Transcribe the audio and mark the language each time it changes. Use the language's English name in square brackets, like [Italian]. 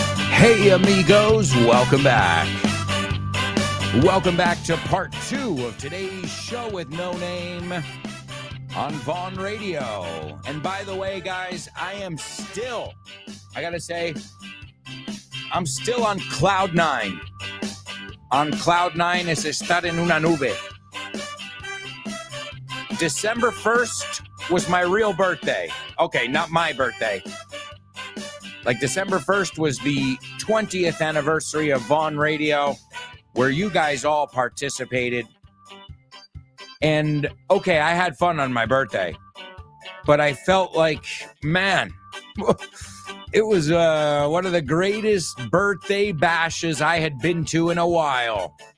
[English] Hey, amigos, welcome back. Welcome back to part 2 of today's show with no name on Vaughn Radio. And by the way, guys, I gotta say, I'm still on cloud 9. On cloud 9 [Spanish] es estar en una nube. [English] December 1st was my real birthday. Okay, not my birthday. Like December 1st was the 20th anniversary of Vaughn Radio, where you guys all participated. And okay, I had fun on my birthday, but I felt like, man, it was one of the greatest birthday bashes I had been to in a while.